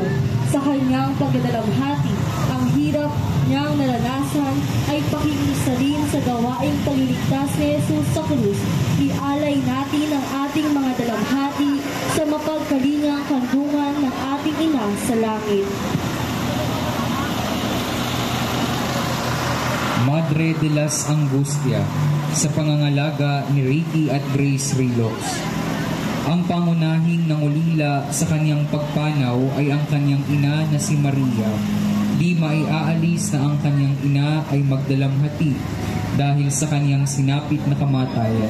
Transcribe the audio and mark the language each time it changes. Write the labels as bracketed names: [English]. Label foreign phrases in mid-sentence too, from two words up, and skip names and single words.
[Filipino] Sa kanyang pagdadalamhati, ang hirap niyang naranasan ay pakikisalin sa gawaing pagliligtas ni Jesus sa krus. Ialay natin ang ating mga dalamhati sa mapagkalingang kandungan ng ating ina sa langit. [Spanish] Madre de las Angustia, [Filipino] sa pangangalaga ni Ricky at Grace Rilox. Ang pangunahing nangulila sa kanyang pagpanaw ay ang kanyang ina na si Maria. Di maiaalis na ang kanyang ina ay magdalamhati dahil sa kanyang sinapit na kamatayan.